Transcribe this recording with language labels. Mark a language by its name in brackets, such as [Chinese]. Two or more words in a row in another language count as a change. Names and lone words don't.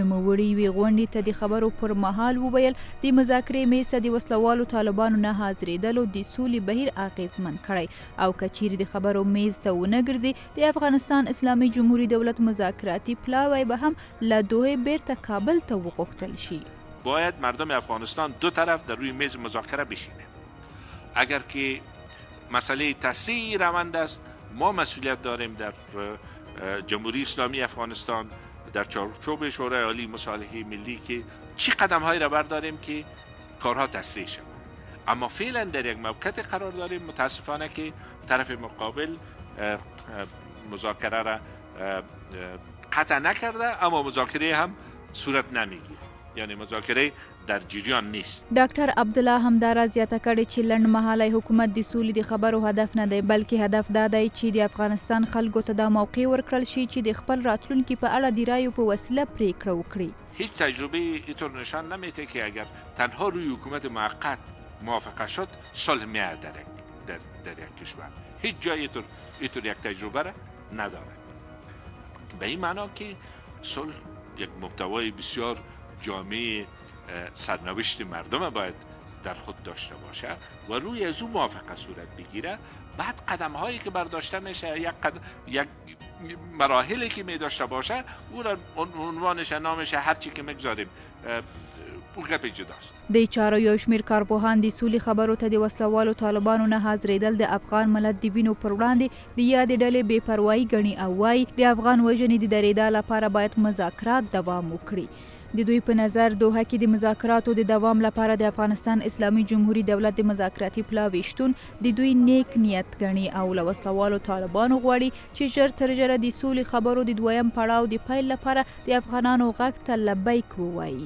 [Pashto] نوموړي یوې غونډې ته د خبرو پر مهال وویل د مذاکرې میز ته د وسلوالو طالبانو نه حاضرېدلو د سولې بهیر اغېزمن کړی او که چیرې د خبرو میز ته ونه ګرځي د افغانستان اسلامي جمهوري دولت مذاکراتي پلاوی به هم له دوحې بیرته کابل ته وغوښتل شي. [Persian] باید مردم افغانستان دو طرف در روی میز مذاکره بشینه. اگر که مسئله تسریع روند است، ما مسئولیت داریم در جمهوری اسلامی افغانستان در چارچوب شورای عالی مصالحه ملی که چی قدم هایی را برداریم که کارها تسریع شود. اما فعلا در یک موقعیت قرار داریم متاسفانه که طرف مقابل مذاکره را قطع نکرده، اما مذاکره هم صورت نمیگیره، یعنی مذاکره در جریان نیست. [Pashto] ډاکټر عبدالله همدارا زیاته کړې چې لنډمهالی حکومت د سولې د خبرو هدف نه دی، بلکې هدف دا دی چې د افغانستان خلکو ته دا موقع ورکړل شي چې د خپل راتلونکي په اړه د رایو په وسیله پریکړه وکړي. [Persian] هیچ تجربه اینطور نشان نمیده که اگر تنها روی حکومت موقت موافقه شد صلح میآید در یک کشور. هیچ جای اینطور یک تجربه را نداره. به این معنا که صلح یک محتوای بسیار جامعه سرنوشت مردم باید در خود داشته باشه و روی از اون موافقه صورت بگیره. بعد قدم هایی که برداشته میشه یک مراحلی که می داشته باشه او را عنوانش نامش هر چی که میگذاریم او گپ جداست. [Pashto] د چارو یو شمیر کارپوهان د سولې خبرو ته د وسلوالو طالبانو نه حاضرېدل د افغان ملت د وینو پر وړاندې د یادې ډلې بې پروایي ګڼي او وایي د افغان وژنې د درېدا لپاره باید مذاکرات دوام وکړي. د دوی په نظر دوحه کې د مذاکراتو د دوام لپاره د افغانستان اسلامي جمهوري دولت د مذاکراتي پلاوي شتون د دوی نیک نیت ګڼي او له وسلوالو طالبانو غواړي چې ژر تر ژره د سولې خبرو د دویم پړاو د پیل لپاره د افغانانو غږ ته لبیک ووایي.